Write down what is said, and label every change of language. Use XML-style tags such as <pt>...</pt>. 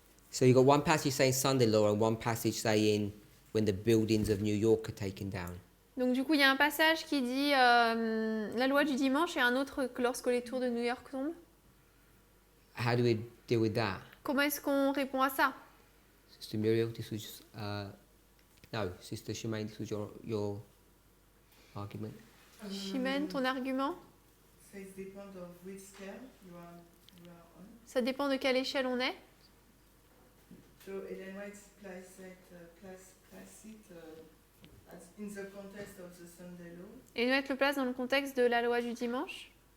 <en>So you've got one passage saying Sunday law and one passage saying when the buildings of New York are taken down.</en> <fr>Donc du coup, il y a un passage qui dit la loi du dimanche et un autre que lorsque les tours de New York tombent.</fr> <en>How do we deal with that?</en> <fr>Comment est-ce qu'on répond à ça?</fr> <en>Sister Muriel, this was no, Sister Shemaine, this was your argument.</en> <fr>Chimène, ton argument?</fr> <en>Says depend of which scale you are on.</en> <fr>Ça dépend de quelle échelle on est.</fr> <en>So Ellen White places it as in the context of the Sunday law.</en> <fr>Et nous mettre le place dans le contexte de la loi du dimanche.</fr>